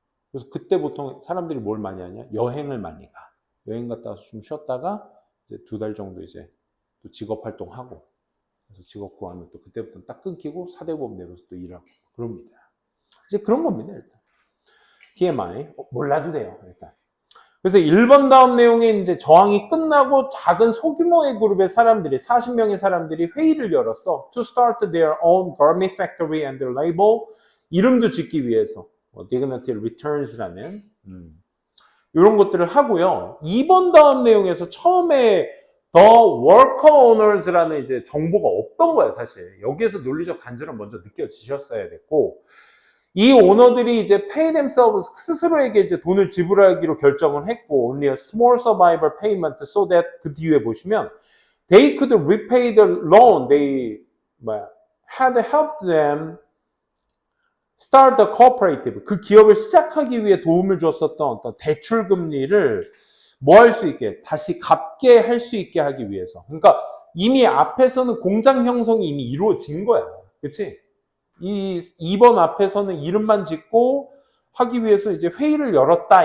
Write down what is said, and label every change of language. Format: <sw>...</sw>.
<ko>그래서 그때 보통 사람들이 뭘 많이 하냐? 여행을 많이 가. 여행 갔다 와서 좀 쉬었다가 이제 2달 정도 이제 또 직업 활동하고, 그래서 직업 구하면 또 그때부터 딱 끊기고 4대 보험 내면서 또 일하고 그럽니다. 이제 그런 겁니다 일단. TMI 몰라도 돼요 일단. 그래서 1번 다음 내용에 이제 저항이 끝나고 작은 소규모의 그룹의 사람들이 40명의 사람들이 회의를 열었어.</ko> <en>To start their own garment factory and their label.</en> <ko>이름도 짓기 위해서 dignity returns라는 이런 것들을 하고요. 2번 다음 내용에서 처음에 The worker owners라는 이제 정보가 없던 거야 사실. 여기에서 논리적 단절은 먼저 느껴지셨어야 됐고, 이 오너들이 이제</ko> <en>pay themselves</en> <ko>스스로에게 이제 돈을 지불하기로 결정을 했고,</ko> <en>only a small survivor payment so that</en> <ko>그 뒤에 보시면</ko> <en>they could repay the loan they had helped them start the cooperative.</en> <ko>그 기업을 시작하기 위해 도움을 줬었던 어떤 대출 금리를 뭐 할 수 있게 다시 갚게 할 수 있게 하기 위해서. 그러니까 이미 앞에서는 공장 형성이 이미 이루어진 거야. 그치? 이 2번 앞에서는 이름만 짓고 하기 위해서 이제 회의를 열었다.</ko>